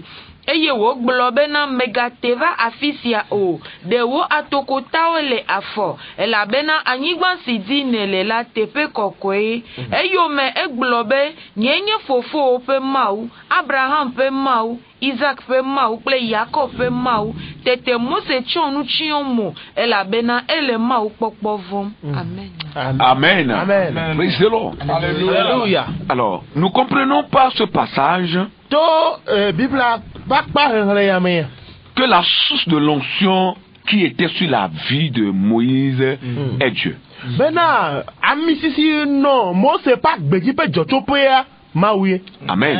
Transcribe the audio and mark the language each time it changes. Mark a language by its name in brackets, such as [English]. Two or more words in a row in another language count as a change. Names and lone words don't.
[Ewe] Eye wògblɔ bena megate va afi sia o, ɖewo atokotawo le afɔ, elabena anyigba si dzi nèle la teƒe kɔkɔe. Eyome egblɔ be nye fofowo ƒe Mawu, Abraham ƒe Mawu, Isaac ƒe Mawu kple Yakob ƒe Mawu. Tete Mose tsɔ nu tsyɔ mo, elabena ele Mawu kpɔkpɔ vɔm. Amen. Amen. Amen. [English] Praise the Lord. [French] Alléluia. Alors, nous comprenons par ce passage que la source de l'onction qui était sur la vie de Moïse est Dieu. Amen.